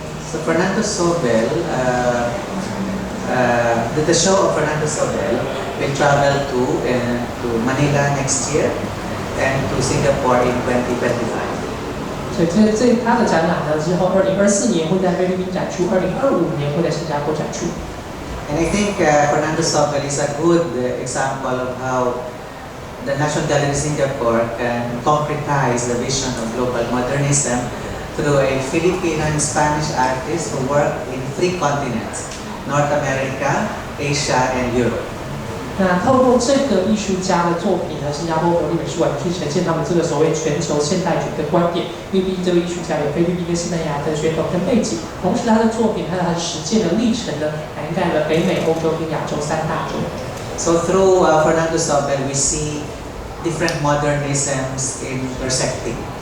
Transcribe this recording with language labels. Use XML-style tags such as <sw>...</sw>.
<en>So Fernando Sobel, the show of Fernando Sobel will travel to Manila next year and to Singapore in 2025.</en> <zh>所以他的展览呢，之后2024年会在菲律宾展出，2025年会在新加坡展出。</zh> <en>And I think Fernando Sobel is a good example of how the National Gallery Singapore can concretize the vision of global modernism through a Filipino and Spanish artist who work in 3 continents: North America, Asia, and Europe.</en> <zh>那透过这个艺术家的作品呢，新加坡国立美术馆去呈现他们这个所谓全球现代主义的观点。因为毕竟这位艺术家有菲律宾跟西班牙的血统跟背景，同时他的作品还有他的实践的历程呢，涵盖了北美、欧洲跟亚洲3大洲。</zh> <en>So through Fernando Sobel, we see different modernisms intersecting.</en>